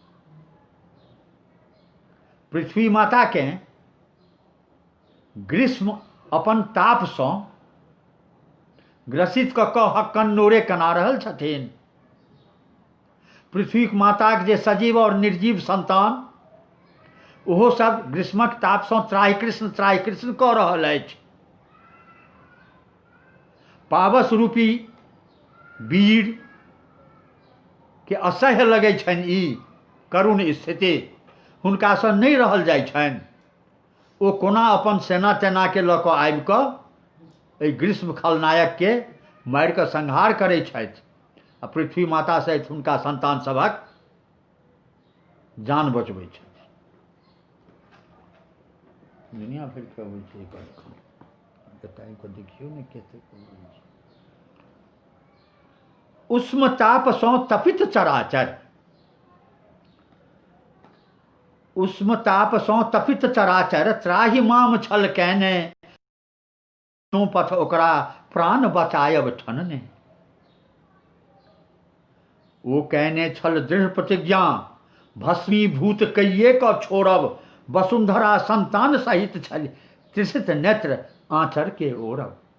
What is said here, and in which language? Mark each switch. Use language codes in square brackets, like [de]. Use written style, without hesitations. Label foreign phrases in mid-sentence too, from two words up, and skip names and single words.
[mai] पृथ्वी माता के ग्रीष्म अपन ताप सँ ग्रसित कऽ कऽ हक्कन नोरे कना रहल छथिन। पृथ्वीक माताक जे सजीव और निर्जीव संतान ओहो सब ग्रीष्मक तापसँ त्राहि कृष्ण कऽ रहल अछि। पावस रूपी वीर के असह्य लगै छनि ई करुण स्थिति, हुनकासँ नहि रहल जाइ छनि। ओ कोना अपन सेना तेना के लऽ कऽ आबि कऽ एहि ग्रीष्म खलनायक के मारि कऽ संहार करै छथि आ पृथ्वी माता सहित हुनका संतान सभक जान बचबै छथि। दुनिया भरि के होइ छै एकर बताइ को देखियौ ने कतेक होइ छै। उष्म तापसँ तपित चराचर, उष्म तापसँ तपित चराचर त्राहि माम छल कैने, पथ ओकरा प्राण बचायब ठनने। ओ कहने छल दृढ़ प्रतिज्ञा भस्मीभूत कइये क छोड़ब, वसुंधरा संतान सहित छल त्रिषित नेत्र आंचर के ओरब।